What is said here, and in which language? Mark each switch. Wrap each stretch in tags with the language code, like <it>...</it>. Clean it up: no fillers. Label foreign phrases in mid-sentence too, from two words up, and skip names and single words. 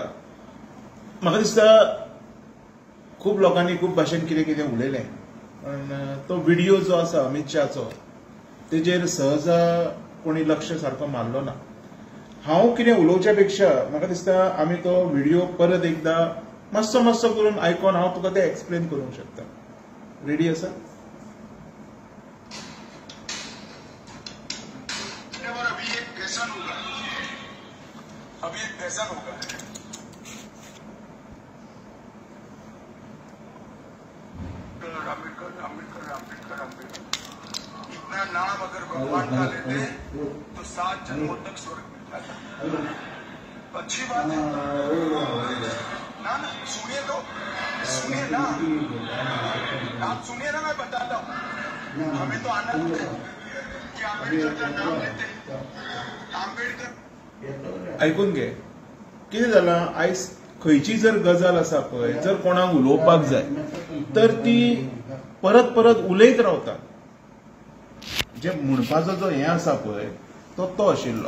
<kok>म्हाका दिसता खूब लोकांनी खूब भाशेन कितें कितें उलयलें पण तो व्हिडिओ जो आसा अमित शाहचो तेजेर सहज कोणी लक्ष सारको मारलो ना. हांव कितें उलोवच्या पेक्षा म्हाका दिसता आमी तो व्हिडिओ परत एकदा मातसो करून आयकून हांव तुका ते एक्सप्लेन करूंक शकता. रेडी आसा?</kok> <hi>अभी एक फैशन होगा आंबेडकर इतना नाम अगर भगवान का लेते तो 7 जन्मों तक स्वर्ग मिलता था. अच्छी बात है ना. सुनिए तो सुनिए ना. आप सुनिए ना. मैं बताता हूँ. हमें तो आनंद है कि आंबेडकर का नाम लेते. आंबेडकर</hi> <kok>ऐकून घे. कितें जालां आयज खंयची जर गजाल आसा पळय जर कोणाक उलोवपाक जाय तर ती परत परत उलयत रावता. जे म्हणपाचो जो हें आसा पळय तो आशिल्लो.</kok>